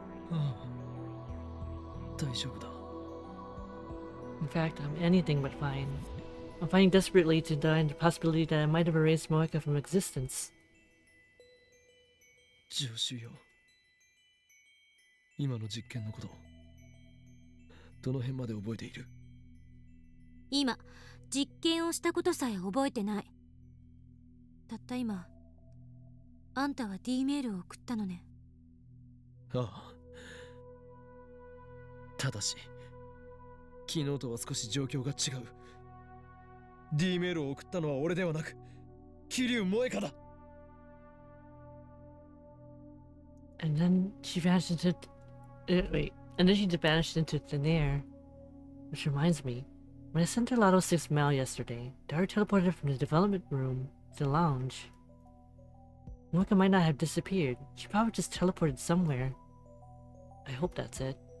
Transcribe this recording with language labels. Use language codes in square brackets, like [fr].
[ja] ああ、大丈夫だ。 [en] In fact, I'm anything but fine. I'm fighting desperately to deny the possibility that I might have erased Moeka from existence. [ja] 助手よ。今の実験のこと、どの辺まで覚えている？今実験をしたことさえ覚えてない。たった今あんたは D メールを送ったのね。ああ。ただし昨日とは少し状況が違う。 D メールを送ったのは俺ではなく桐生萌香だ。 [en] And then she vanished into... wait. And then she vanished into thin air. Which reminds me, when I sent her Lotto 6 mail yesterday, Dara teleported from the development room to the lounge. Moeka might not have disappeared. She probably just teleported somewhere. I hope that's it.